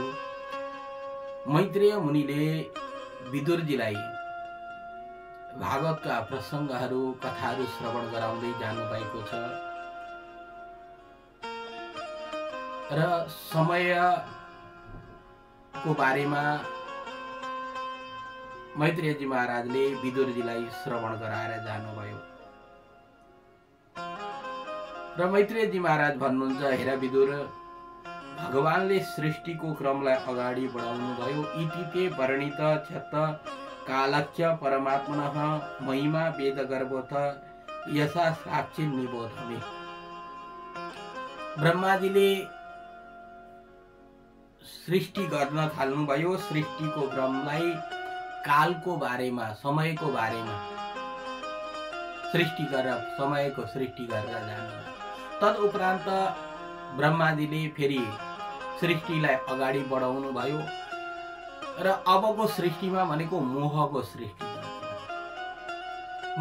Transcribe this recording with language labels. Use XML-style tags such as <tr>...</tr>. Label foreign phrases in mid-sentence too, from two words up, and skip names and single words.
<ne>मैत्रेय मुनिले विदुरजीलाई भागवतका प्रसङ्गहरू, कथाहरू श्रवण गराउँदै जानुभएको छ र समयको बारेमा मैत्रेयजी महाराजले विदुरजीलाई श्रवण गराएर जानुभयो र मैत्रेयजी महाराज भन्नुहुन्छ, हेर विदुर, भगवानले सृष्टिको क्रमलाई अगाडि बढाउनु भयो।</ne> <sa>इति ते वर्णित क्षत कालक्ष्य परमात्मनः महिमा वेदगर्भोऽथ यसा साक्षी निबोधमे।</sa> <ne>ब्रह्माजीले सृष्टि गर्न थाल्नुभयो। सृष्टिको क्रमलाई कालको बारेमा, समयको बारेमा सृष्टि गरेर, समयको सृष्टि गरेर जानुभयो। तदुपरान्त ब्रह्माजीले फेरि सृष्टिलाई अगाडि बढाउनु भयो र अबको सृष्टिमा भनेको मोहको सृष्टि गर्नुभयो।</ne>